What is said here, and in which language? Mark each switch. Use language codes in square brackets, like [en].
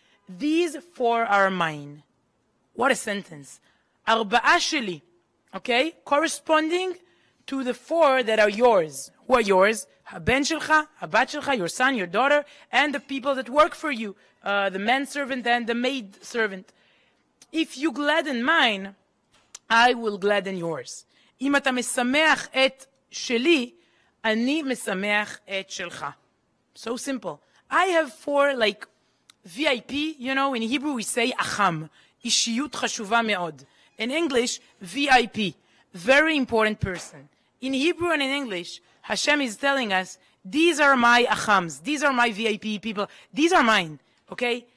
[en] These 4 are mine. What a sentence. [he] Arba'a sheli. [en] Okay, corresponding to the 4 that are yours. Who are yours? [he] Ben shelcha, bat shelcha, [en] your son, your daughter, and the people that work for you, the manservant and the maid servant. If you gladden mine, I will gladden yours. [he] אם אתה משמח את שלי, אני משמח את שלך. [en] So simple. I have 4 like VIP, you know, in Hebrew we say acham, [he] אישיות חשובה מאוד. [en] In English, VIP, very important person. In Hebrew and in English, Hashem is telling us, these are my achams, these are my VIP people, these are mine, okay?